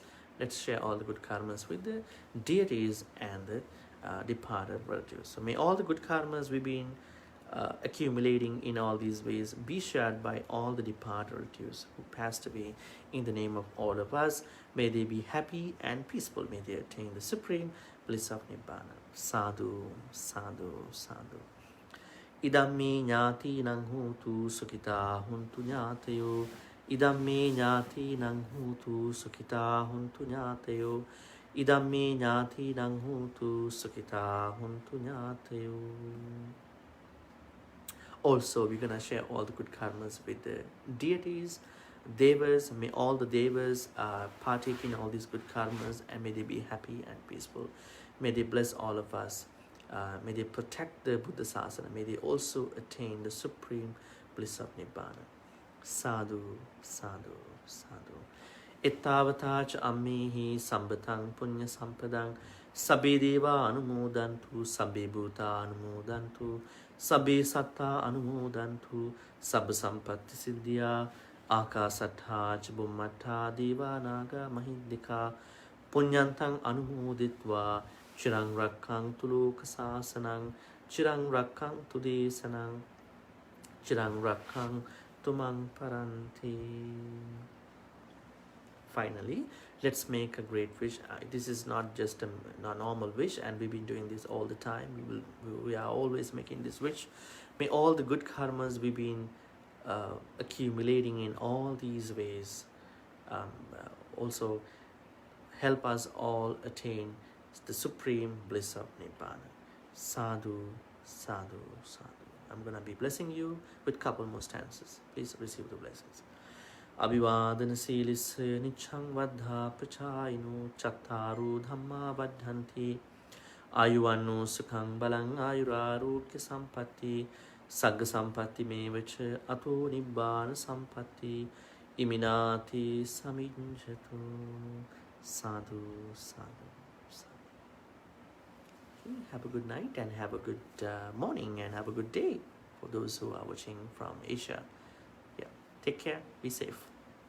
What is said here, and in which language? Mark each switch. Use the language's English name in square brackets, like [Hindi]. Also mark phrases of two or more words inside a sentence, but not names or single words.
[English] Let's share all the good karmas with the deities and the departed relatives. So may all the good karmas we've been accumulating in all these ways be shared by all the departed relatives who passed away in the name of all of us. May they be happy and peaceful. May they attain the supreme bliss of Nibbana. [Pali] Sadhu, sadhu, sadhu. Idam me ñāti nang hutu sukita huntu ñātayo. Idam me ñāti nang hutu sukita huntu ñātayo. Idam me ñāti nang hutu sukita huntu ñātayo. [English] Also, we're going to share all the good karmas with the deities, devas. May all the devas partake in all these good karmas, and may they be happy and peaceful. May they bless all of us. May they protect the [Pali] Buddha Sasana. [English] May they also attain the supreme bliss of Nibbana. [Pali] Sadhu, sadhu, sadhu. Ittavata cha ammehi sambatang punya sampadang. Sabbe deva anumodantu, sabbe bhuta anumodantu, sabbe satta anumodantu, sabba sampatti siddhya, akasattha cha bhummattha deva naga mahiddhika, punyantang anumoditva, chirang rakkang tuloka sasanang, chirang rakkang tudesanang, chirang rakkang tumang paranti. [English] Finally, Let's make a great wish. This is not just a normal wish, and we've been doing this all the time. We are always making this wish. May all the good karmas we've been accumulating in all these ways also help us all attain the supreme bliss of Nibbana. [Pali] Sadhu, sadhu, sadhu. [English] I'm going to be blessing you with couple more stanzas. Please receive the blessings. [Pali] Abhivadana silisya nichang vadha pachayino chattaru dhamma vadhanti ayuvanno sukhang balang ayurarokya sampatti sagga sampatti mevacha ato nibbana sampatti iminati samijjato. Sadhu, sadhu, sadhu. [English] Okay, have a good night and have a good morning and have a good day for those who are watching from Asia. Yeah, take care, be safe.